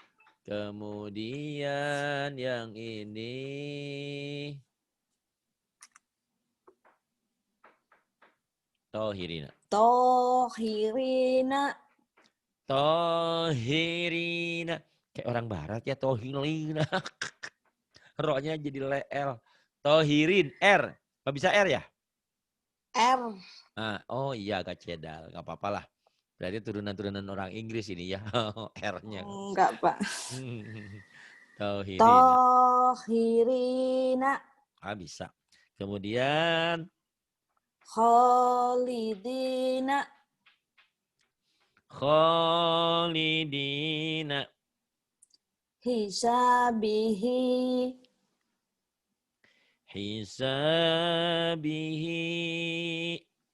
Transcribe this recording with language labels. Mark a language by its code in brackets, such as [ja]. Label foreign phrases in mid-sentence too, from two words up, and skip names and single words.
[id] Kemudian yang ini tohirina. [ar] tohirina, Tohirina. [id] Kayak orang barat ya, tohirina. Roknya jadi L. Tohirin, R. Gak bisa R ya? R. Oh iya agak cedal, gak apa-apa lah. Berarti turunan-turunan orang Inggris ini ya, R-nya. Enggak, Pak. [ar] Tohirina. Tohirina, [id] Bisa. Kemudian [ar] kholidina, kholidina. hisabihi, Hisabihi.